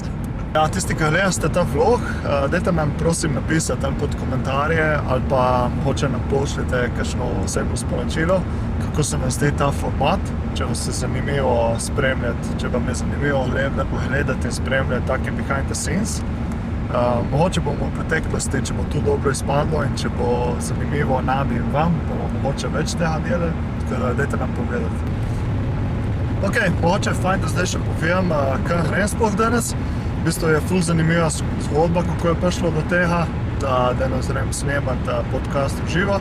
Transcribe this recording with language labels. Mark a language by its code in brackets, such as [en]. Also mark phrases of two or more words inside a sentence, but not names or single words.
[sl] Ja, tisti, ki gledate ta vlog, dajte nam prosim napisati ali pod komentarje ali pa mogoče nam pošljite kakšno osebno sporočilo, kako se vam zdi ta format, če vas je zanimivo spremljati, če vam je zanimivo gledati in spremljati take [en] behind the scenes. [sl] Mogoče bomo v preteklosti, če bo to dobro izpadlo in če bo zanimivo nam in vam, bomo mogoče več tega delali, tako da dajte nam povedati. Ok, mogoče je fajn, da zdaj še povem, kaj grem sploh danes. V bistvu je ful zanimiva zgodba, kako je prišlo do tega, da danes grem snemat podcast v živo.